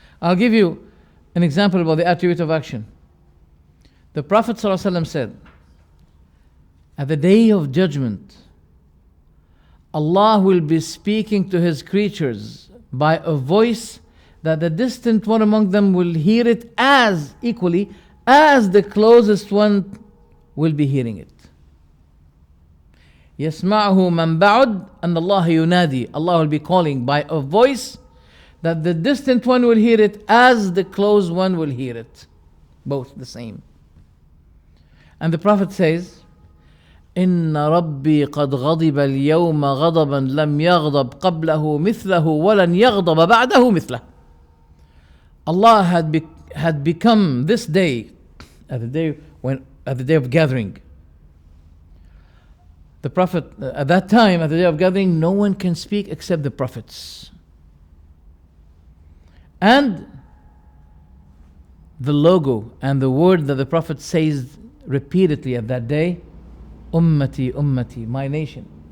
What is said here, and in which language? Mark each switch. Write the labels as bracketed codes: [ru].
[en] I'll give you an example about the attribute of action. The Prophet ﷺ said, at the Day of Judgment, Allah will be speaking to His creatures by a voice that the distant one among them will hear it as equally as the closest one will be hearing it. [ar] يسمعه من بعد أن الله ينادي. [en] Allah will be calling by a voice that the distant one will hear it as the close one will hear it. Both the same. And the Prophet says, [ar] إن ربي قد غضب اليوم غضبا لم يغضب قبله مثله ولن يغضب بعده مثله. [en] Allah had become this day, at the day of gathering. The Prophet, at that time, at the Day of Gathering, no one can speak except the Prophets. And the logo and the word that the Prophet says repeatedly at that day, Ummati, Ummati, my nation.